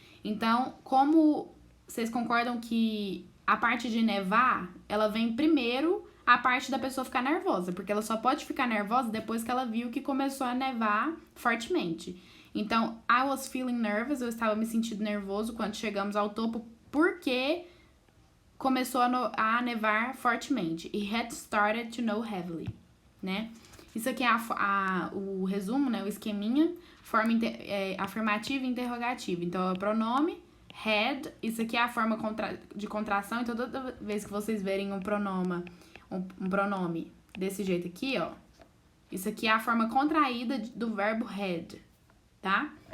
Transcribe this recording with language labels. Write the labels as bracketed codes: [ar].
[pt] Então, como vocês concordam que a parte de nevar, ela vem primeiro a parte da pessoa ficar nervosa, porque ela só pode ficar nervosa depois que ela viu que começou a nevar fortemente. Então, [en] I was feeling nervous, [pt] eu estava me sentindo nervoso quando chegamos ao topo, porque começou a nevar fortemente. [en] It had started to snow heavily, né? [pt] Isso aqui é o resumo, né? O esqueminha, forma afirmativa e interrogativa. Então, é o pronome, had, isso aqui é a forma de contração. Então, toda vez que vocês verem um pronome desse jeito aqui, ó, isso aqui é a forma contraída do verbo had, tá?